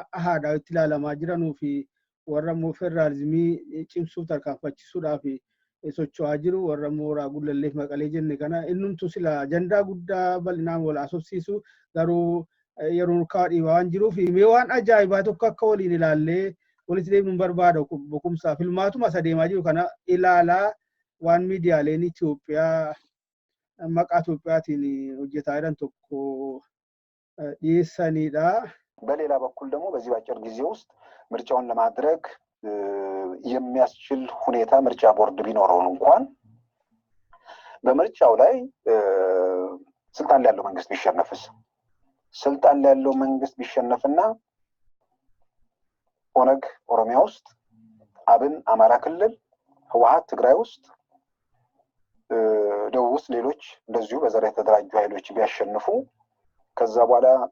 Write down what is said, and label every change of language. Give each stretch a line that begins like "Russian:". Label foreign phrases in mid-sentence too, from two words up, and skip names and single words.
Oromo: aadaa itti ilaalamaa jiranuu fi warra immoo federaalizimii cimsuuf tarkaanfachisuudhaaf socho'aa jiru warra mooraa gullalleef maqalee jenne kana innumtu sila ajandaa guddaa bal'inaan wal haasofsiisu garuu yeroo urkaa dhiibaa waan jiruuf mee waan ajaa'ibaa tokko akka waliin ilaallee walitti deemuun barbaada boqumsaa filmaatuma isa deemaa jiru kana ilaalaa waan miidiyaaleen Itoophiyaa maqaa Itoophiyaatiin hojjetaa jiran tokko dhiyeessanidha.
Amharic: በሌላ በኩል ደግሞ በዚህ ባጭር ጊዜ ውስጥ ምርጫውን ለማድረግ የሚያስችል ሁኔታ ምርጫ ቦርድ ቢኖረው እንኳን በምርጫው ላይ ስልጣን ላይ ያለው መንግስት ቢሸነፍስ ስልጣን ላይ ያለው መንግስት ቢሸነፍና ኦነግ ኦሮሚያ ውስጥ አብን አማራ ክልል ህወሓት ትግራይ ውስጥ ደቡብ ውስጥ ሌሎች እንደዚሁ በዘር የተደራጁ ኃይሎች ቢያሸንፉ ከዛ በኋላ